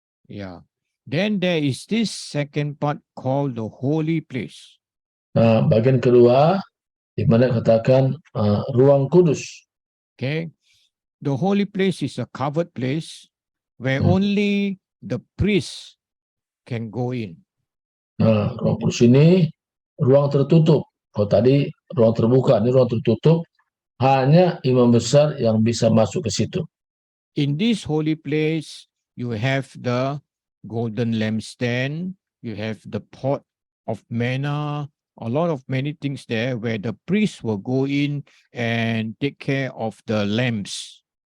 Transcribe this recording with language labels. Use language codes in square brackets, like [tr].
[en] Yeah. Then there is this second part called the holy place. [id] Nah, bagian kedua di mana katakan ruang kudus. [en] Okay. The holy place is a covered place where only the priest can go in. [id] Nah, ruang kudus ini ruang tertutup. Kalau tadi ruang terbuka, ini ruang tertutup. Hanya imam besar yang bisa masuk ke situ. [en] In this holy place, you have the golden lampstand, you have the pot of manna, a lot of many things there where the priest will go in and take care of the lamps.